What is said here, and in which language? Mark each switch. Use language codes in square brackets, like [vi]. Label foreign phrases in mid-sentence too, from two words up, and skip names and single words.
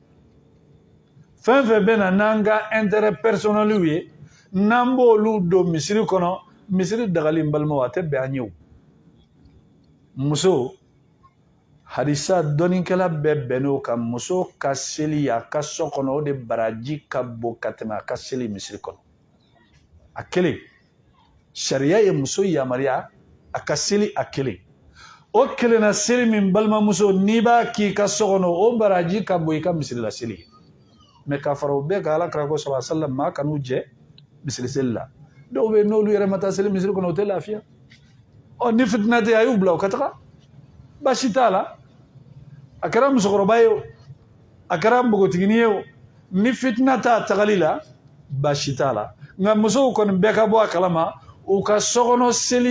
[bm] fɛn fɛn bɛ na n'an ka [fr] intérêt personnel [bm] ye n'an b'olu don misiri kɔnɔ misiri dagali n balimaw a tɛ bɛn an ye o muso hadisa dɔnikɛla bɛɛ bɛnn'o kan muso ka seli a ka so kɔnɔ o de baraji ka bon ka tɛmɛ a ka seli misiri kɔnɔ a kelen sariya ye muso yamaruya a ka seli a kelen o kelenna seli min balimamuso n'i b'a k'i ka so kɔnɔ o baraji ka bon i ka misiri la seli ye mais k'a fara o bɛɛ kan alakira ko [ar] صلى الله عليه وسلم [bm] maa kan'u jɛ misiri seli la dɔw bɛ yen n'olu yɛrɛ ma taa seli misiri kɔnɔ o tɛ lafiya ni fitina tɛ a y'u bila u ka taga baasi t'a la a kɛra musokɔrɔba ye o a kɛra npogotigini ye o ni fitina t'a tagali la baasi t'a la nka musow kɔni bɛɛ ka bɔ a kalama u ka sokɔnɔ seli